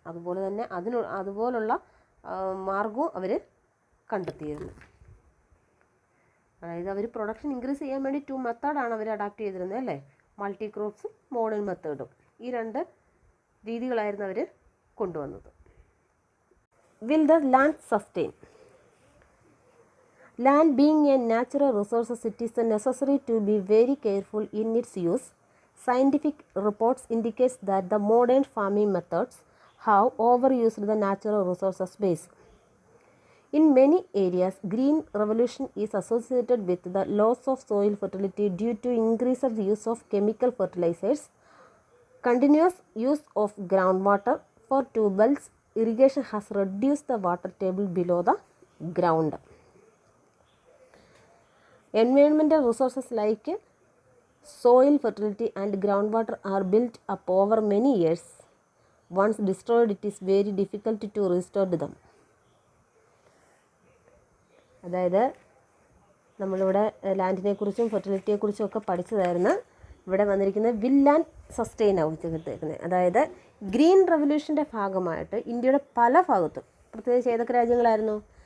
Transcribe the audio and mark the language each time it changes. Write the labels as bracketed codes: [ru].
[ml] അതുപോലെ തന്നെ അതുപോലുള്ള മാർഗവും അവർ കണ്ടെത്തിയിരുന്നു. അതായത് അവർ പ്രൊഡക്ഷൻ ഇൻക്രീസ് ചെയ്യാൻ വേണ്ടി 2 മെത്തേഡാണ് അവർ അഡാപ്റ്റ് ചെയ്തിരുന്നത് അല്ലേ. മൾട്ടി ക്രോപ്സും മോഡേൺ മെത്തേഡും, ഈ 2 രീതികളായിരുന്നു അവർ കൊണ്ടുവന്നത്. [en] Will the land sustain? Land being a natural resource, it is necessary to be very careful in its use. Scientific reports indicates that the modern farming methods have overused the natural resources base. In many areas, green revolution is associated with the loss of soil fertility due to increased use of chemical fertilizers, continuous use of groundwater for tubewells. Irrigation has reduced the water table below the ground. Environmental resources like soil fertility and groundwater are built up over many years. Once destroyed, it is very difficult to restore them. [ml] അതായത് നമ്മളിവിടെ ലാൻഡിനെ കുറിച്ചും ഫെർട്ടിലിറ്റിയെ കുറിച്ചും ഒക്കെ പഠിച്ചതായിരുന്നു. ഇവിടെ വന്നിരിക്കുന്നത് will and sustain ആവശ്യപ്പെടുത്തേക്കുന്നത്. അതായത് green റെവല്യൂഷൻ്റെ ഭാഗമായിട്ട് ഇന്ത്യയുടെ പല ഭാഗത്തും, പ്രത്യേകിച്ച് ഏതൊക്കെ രാജ്യങ്ങളായിരുന്നു?